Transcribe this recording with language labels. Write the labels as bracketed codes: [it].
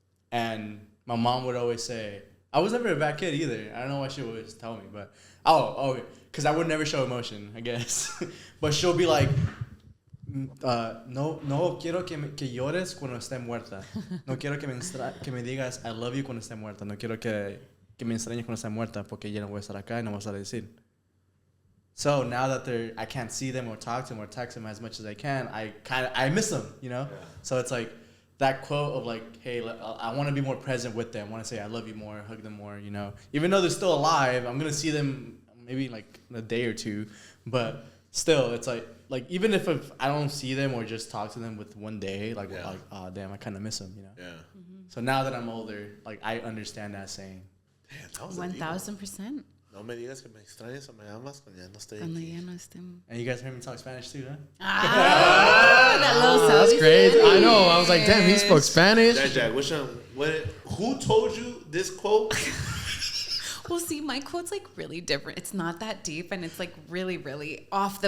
[en] And my mom would always say, I was never a bad kid either. I don't know why she would always tell me, but because I would never show emotion, I guess. But she'll be like, [es] no quiero que llores cuando esté muerta. No quiero que me digas [en] I love you [es] cuando esté muerta. No quiero que me extrañes cuando esté muerta porque ya no voy a estar acá y no voy a estar a decir. [en] So now that I can't see them or talk to them or text them as much as I can, I miss them, you know? Yeah. So it's like that quote of like, hey, I want to be more present with them. I want to say I love you more, hug them more, you know? Even though they're still alive, I'm going to see them maybe like in a day or two, but still, it's like even if I don't see them or just talk to them with one day, like, oh, damn, I kind of miss them, you know? Yeah. Mm-hmm. So now that I'm older, like, I understand that saying. Damn, that was 1000%. [es] No me digas que me extrañas o me amas cuando ya no estoy Cuando aquí. ya no estemos. [en] And you guys heard me talk Spanish too, huh? That little That's great. Spanish. I know. I was like, damn, he spoke Spanish. JackJack, who told you this quote? Well, see, my quote's like really different. It's not that deep, and it's like really, really off the